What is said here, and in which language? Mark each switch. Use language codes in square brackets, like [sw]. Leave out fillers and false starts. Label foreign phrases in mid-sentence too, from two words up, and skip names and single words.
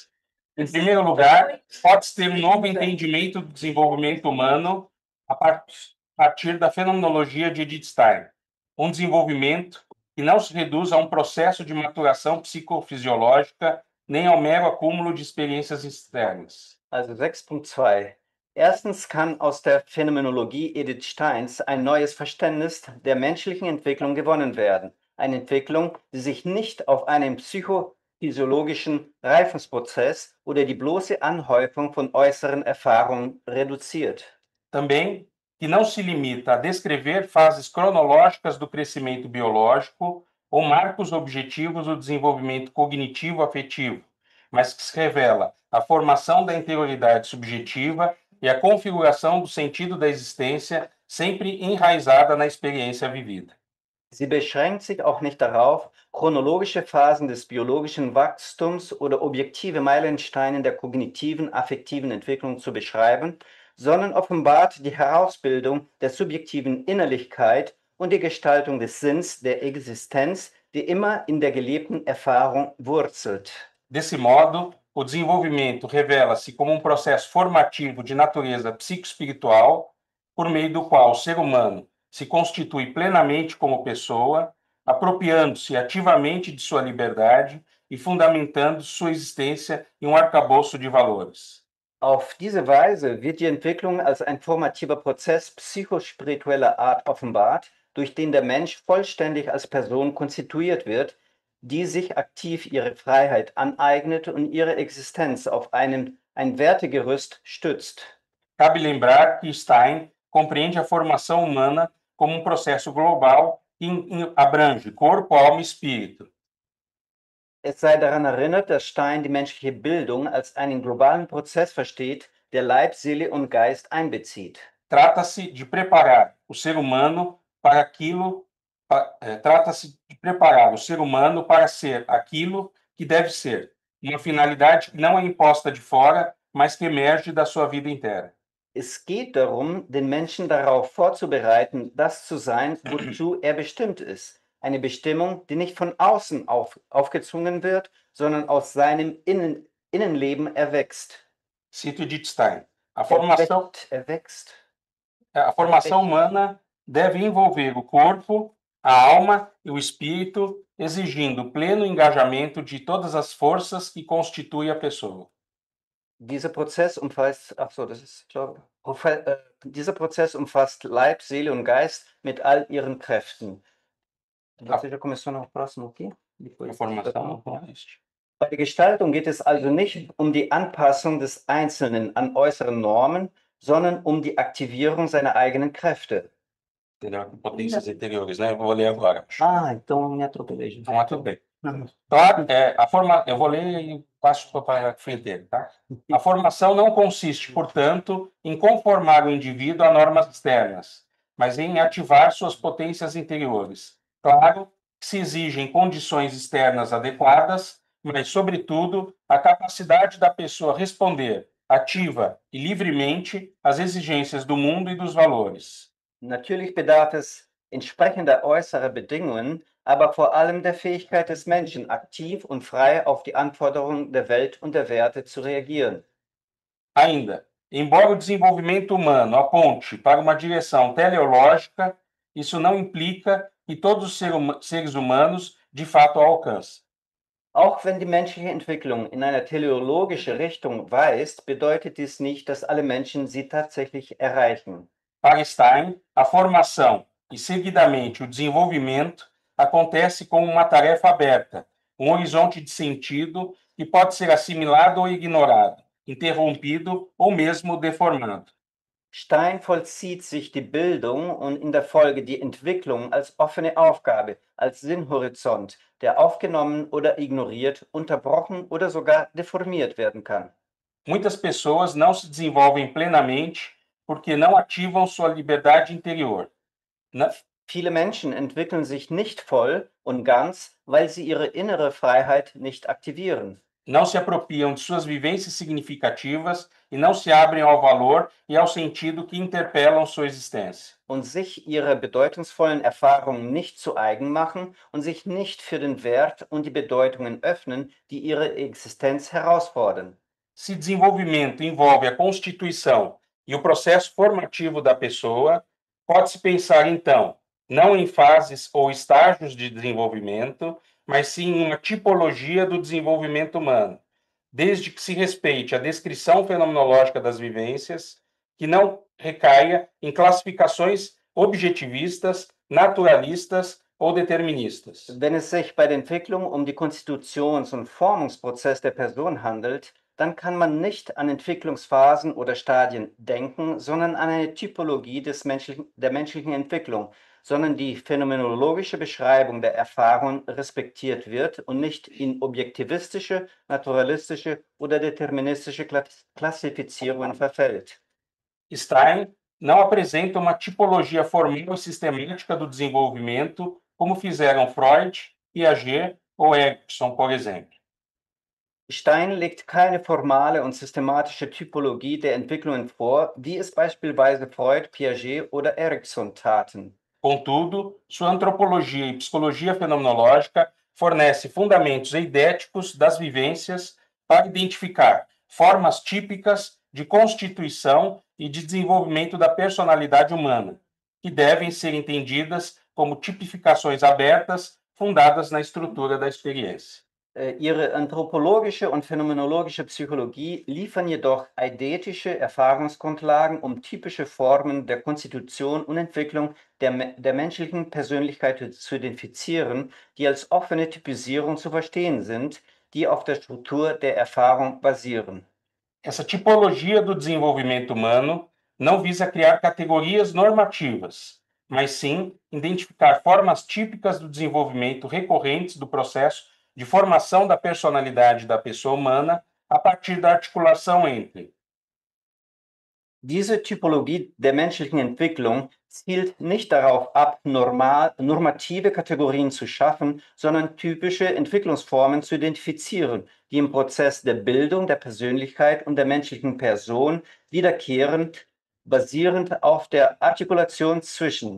[pt] Em primeiro lugar, pode-se ter um novo entendimento do desenvolvimento humano a partir da fenomenologia de Edith Stein. Um desenvolvimento que não se reduz a um processo de maturação psicofisiológica nem ao mero acúmulo de experiências externas. [de] Also 6.2. Erstens kann aus der Phänomenologie Edith Steins ein neues Verständnis der menschlichen Entwicklung gewonnen werden. Eine Entwicklung, die sich nicht auf einen psychophysiologischen Reifungsprozess oder die bloße Anhäufung von äußeren Erfahrungen reduziert. [pt] Também que não se limita a descrever fases cronológicas do crescimento biológico ou marcos objetivos do desenvolvimento cognitivo-afetivo, mas que se revela a formação da interioridade subjetiva e a configuração do sentido da existência, sempre enraizada na experiência vivida. [de] Sie beschränkt sich auch nicht darauf, chronologische Phasen des biologischen Wachstums oder objektive Meilensteine der kognitiven, affektiven Entwicklung zu beschreiben, sondern offenbart die Herausbildung der subjektiven Innerlichkeit und die Gestaltung des Sinns der Existenz, die immer in der gelebten Erfahrung wurzelt. [pt] Desse modo, o desenvolvimento revela-se como um processo formativo de natureza psicoespiritual, por meio do qual o ser humano se constitui plenamente como pessoa, apropriando-se ativamente de sua liberdade e fundamentando sua existência em um arcabouço de valores. [de] Auf diese Weise wird die Entwicklung als ein formativer Prozess psychospiritueller Art offenbart, durch den der Mensch vollständig als Person konstituiert wird, die sich aktiv ihre Freiheit aneignet und ihre Existenz auf ein Wertegerüst stützt. [pt] Cabe lembrar que Stein compreende a formação humana como um processo global que abrange corpo, alma e espírito. [de] Es sei daran erinnert, dass Stein die menschliche Bildung als einen globalen Prozess versteht, der Leib, Seele und Geist einbezieht. [pt] Trata-se de preparar o ser humano para aquilo, trata-se de preparar o ser humano para ser aquilo que deve ser, uma finalidade que não é imposta de fora, mas que emerge da sua vida inteira. [de] Es geht darum, den Menschen darauf vorzubereiten, das zu sein, wozu er bestimmt ist. Eine Bestimmung, die nicht von außen aufgezwungen wird, sondern aus seinem Innenleben erwächst. [pt] Cito Edith Stein. A formação [de] Erwächst. [pt] humana deve envolver o corpo, a alma e o espírito, exigindo pleno engajamento de todas as forças que constituem a pessoa. [de] Dieser Prozess umfasst, dieser Prozess umfasst Leib, Seele und Geist mit all ihren Kräften. [pt] Você já começou no próximo aqui? A formação. [de] Bei der Gestaltung geht es also nicht um die Anpassung des Einzelnen an äußere Normen, sondern um die Aktivierung seiner eigenen Kräfte. [pt] Entendeu? Potências interiores, né? Eu vou ler agora. Então me atropelei, gente. Então, tudo bem. Eu vou ler e passo para a frente, tá? A formação não consiste, portanto, em conformar o indivíduo a normas externas, mas em ativar suas potências interiores. Claro que se exigem condições externas adequadas, mas, sobretudo, a capacidade da pessoa responder ativa e livremente às exigências do mundo e dos valores. [de] Natürlich bedarf es entsprechender äußerer Bedingungen, aber vor allem der Fähigkeit des Menschen, aktiv und frei auf die Anforderungen der Welt und der Werte zu reagieren. [pt] Ainda, embora o desenvolvimento humano aponte para uma direção teleológica, isso não implica que todos os seres humanos de fato a alcancem. [de] Auch wenn die menschliche Entwicklung in eine teleologische Richtung weist, bedeutet dies nicht, dass alle Menschen sie tatsächlich erreichen. [pt] Para Stein, a formação e, seguidamente, o desenvolvimento acontece como uma tarefa aberta, um horizonte de sentido que pode ser assimilado ou ignorado, interrompido ou mesmo deformado. [de] Stein vollzieht sich die Bildung und in der Folge die Entwicklung als offene Aufgabe, als Sinnhorizont, der aufgenommen oder ignoriert, unterbrochen oder sogar deformiert werden kann. [pt] Muitas pessoas não se desenvolvem plenamente porque não ativam sua liberdade interior. [de] Viele Menschen entwickeln sich nicht voll und ganz, weil sie ihre innere Freiheit nicht aktivieren. [pt] Não se apropriam de suas vivências significativas e não se abrem ao valor e ao sentido que interpelam sua existência. [de] Und sich ihre bedeutungsvollen Erfahrungen nicht zu eigen machen und sich nicht für den Wert und die Bedeutungen öffnen, die ihre Existenz herausfordern. [pt] Se desenvolvimento envolve a constituição e o processo formativo da pessoa, pode-se pensar, então, não em fases ou estágios de desenvolvimento, mas sim em uma tipologia do desenvolvimento humano, desde que se respeite a descrição fenomenológica das vivências, que não recaia em classificações objetivistas, naturalistas ou deterministas. [de] Wenn es sich bei der Entwicklung um die Konstitutions- und Formungsprozess der Person handelt, dann kann man nicht an Entwicklungsphasen oder Stadien denken, sondern an eine Typologie der menschlichen Entwicklung, sondern die phänomenologische Beschreibung der Erfahrung respektiert wird und nicht in objektivistische, naturalistische oder deterministische Klassifizierungen verfällt. [pt] Stein não apresenta uma tipologia formal e sistemática do desenvolvimento, como fizeram Freud, Piaget ou Erikson, por exemplo. [de] Stein legt keine formale und systematische Typologie der Entwicklungen vor, wie es beispielsweise Freud, Piaget oder Erikson taten. [pt] Contudo, sua antropologia e psicologia fenomenológica fornece fundamentos eidéticos das vivências para identificar formas típicas de constituição e de desenvolvimento da personalidade humana, que devem ser entendidas como tipificações abertas fundadas na estrutura da experiência. [de] Ihre anthropologische und phänomenologische Psychologie liefern jedoch eidetische Erfahrungsgrundlagen, um typische Formen der Konstitution und Entwicklung der menschlichen Persönlichkeit zu identifizieren, die als offene Typisierung zu verstehen sind, die auf der Struktur der Erfahrung basieren. [pt] Essa tipologia do desenvolvimento humano não visa criar categorias normativas, mas sim identificar formas típicas do desenvolvimento recorrentes do processo de formação da personalidade da pessoa humana a partir da articulação entre [de] Diese Typologie der menschlichen Entwicklung zielt nicht darauf ab, normative Kategorien zu schaffen, sondern typische Entwicklungsformen zu identifizieren, die im Prozess der Bildung der Persönlichkeit und der menschlichen Person wiederkehrend, basierend auf der Artikulation zwischen